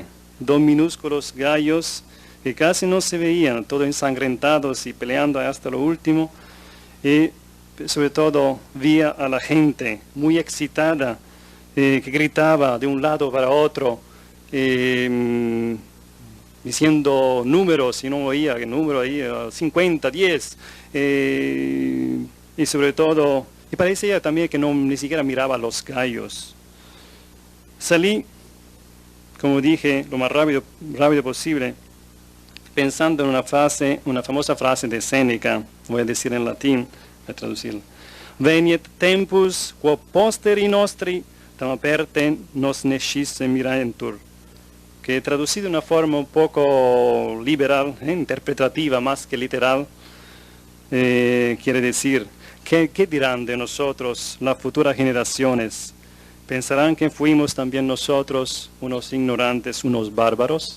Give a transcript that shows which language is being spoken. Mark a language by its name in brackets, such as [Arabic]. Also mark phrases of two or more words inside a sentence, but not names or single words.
[Spanish] 2 minúsculos gallos que casi no se veían, todos ensangrentados y peleando hasta lo último, y sobre todo vi a la gente muy excitada, que gritaba de un lado para otro, diciendo números, y no oía el número ahí, 50, 10, y sobre todo, y parecía también que ni siquiera miraba a los gallos. Salí, como dije, lo más rápido posible, pensando en una famosa frase de Séneca, voy a decir en latín, voy a traducirlo. [Latin] Veniet tempus quo posteri nostri tam apertem nos nescisse mirantur, [Spanish] que traducido de una forma un poco liberal, interpretativa más que literal, quiere decir, ¿qué dirán de nosotros las futuras generaciones? ¿Pensarán que fuimos también nosotros unos ignorantes, unos bárbaros?